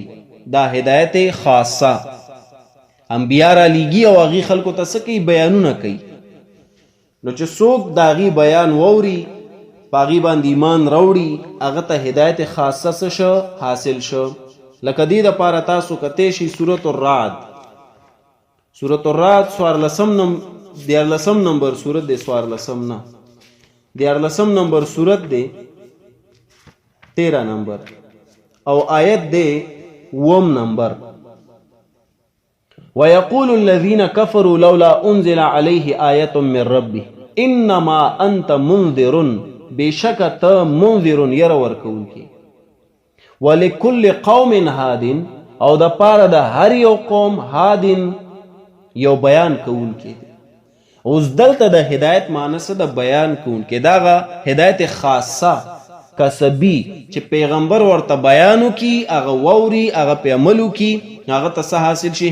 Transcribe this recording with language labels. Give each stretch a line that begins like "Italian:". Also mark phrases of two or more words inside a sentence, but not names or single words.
Pashto: دا هدایت خاصه انبیاء را لیږي او هغې خلکو ته څه کوي؟ بیانونه کوي. نو چې څوک د هغې بیان واوري، په هغې باندې ایمان راوړي، هغه ته هدایت خاصه څه شو؟ حاصل شو. لکه دې دپاره تاسو کتی شي سورة الرعد. سورة الرعد 14 نمبر سورت دی، 14 نمبر سورت دی، 13 نمبر او آیت دی 1 نمبر.
Arabic: وَيَقُولُ الَّذِينَ كَفَرُوا لَوْلَا أُنزِلَ عَلَيْهِ آيَةٌ مِّن رَّبِّهِ إِنَّمَا أَنْتَ مُنذِرٌ،
Pashto: بېشکه ته منذر یره ورکوونکی.
Arabic: وَلِكُلِّ قَوْمٍ هَادٍ،
Pashto: او د پاره د هر یو قوم هادٍ یو بیان کوونکی دی. اوس دلته د هدایت معنی څه د بیان کوونکی، دغه هدایت خاصه کسبي چې پیغمبر ورته بیان وکي، هغه واوري، هغه په عمل وکي، هغه ته څه حاصل شي؟